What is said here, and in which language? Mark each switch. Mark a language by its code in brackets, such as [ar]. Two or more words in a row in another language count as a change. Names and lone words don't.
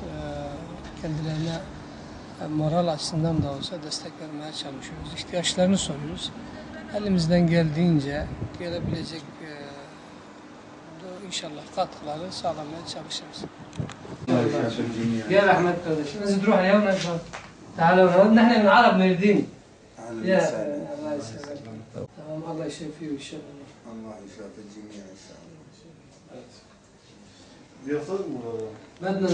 [tr] Kendilerine moral açısından da olsa destek vermeye çalışıyoruz. İhtiyaçlarını soruyoruz. Elimizden geldiğince gelebilecek inşallah katkıları sağlamaya çalışırız. [ar] يا احمد kardeşim, انزل تروح اليوم تعالوا نحن من عرب ميردين. يا الله يسلمك. تمام الله يشفيه ان شاء الله. الله يشافي الجميع ان شاء الله. بدنا